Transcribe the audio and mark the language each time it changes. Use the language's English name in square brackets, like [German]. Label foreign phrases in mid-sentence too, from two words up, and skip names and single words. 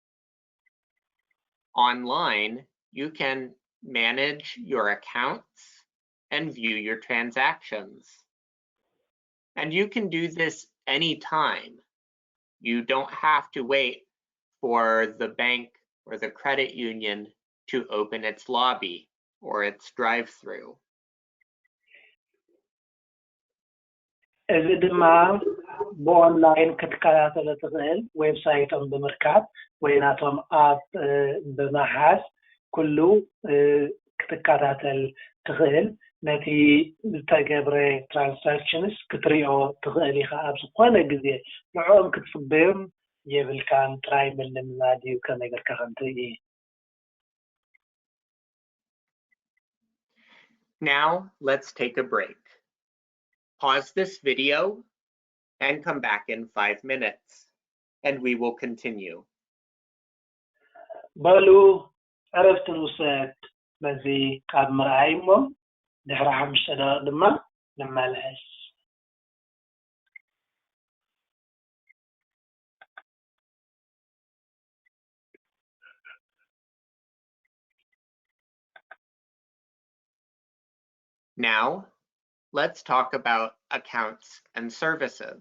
[English] Online, you can manage your accounts and view your transactions. And you can do this anytime. You don't have to wait for the bank or the credit union to open its lobby or its drive-through. [Tigrinya] እዚ ድማ ብኦንላይን ክትከታተሎ ትኽእል ዌብሳይቶም ብምርካብ ወይ ናቶም ኣብ ብምሓዝ ኩሉ ክትከታተል ትኽእል ነቲ ዝተገብረ ትራንዛክሽንስ ክትሪኦ ትኽእል ኢኻ ኣብ ዝኾነ ግዜ ንዕኦም ክትፅበዮም የብልካን ጥራይ ምልምማድ እዩ ከመይ ጌርካ ከምትርኢ። [English] Now let's take a break. Pause this video and come back in 5 minutes, and we will continue. [Tigrinya] በሉ ዕረፍቲ ንውሰድ በዚ ካብ ምርኣይ እሞ ድሕሪ 5 ደቂቕ ድማ ንመለስ። [English] Now, let's talk about accounts and services.